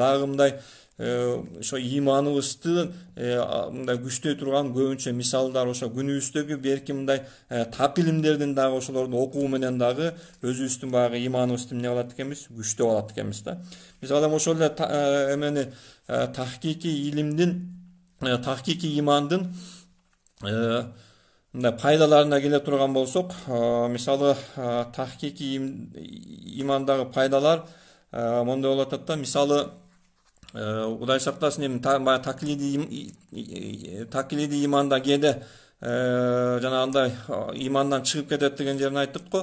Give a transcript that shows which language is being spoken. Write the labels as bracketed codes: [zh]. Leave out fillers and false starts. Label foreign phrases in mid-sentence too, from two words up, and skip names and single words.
[ky] Дагы мындай ошо ыйманыбызды мындай күчтөй турган көбүнчө мисалдар ошо күнүбүздөгү берки мындай так илимдердин дагы ошолорду окуу менен дагы өзүбүздүн баягы ыйманыбызды эмне кылат экенбиз, күчтөп алат экенбиз да. Мисалы ошол эле эмени тахкики илимдин, тахкики имандын пайдаларына келе турган болсок, мисалы tahkiki имандагы пайдалар мондой болуп атат да. Мисалы Кудай сактасын, эми таклиди иманда кээде жанагындай имандан чыгып кетет деген жерин айттык го.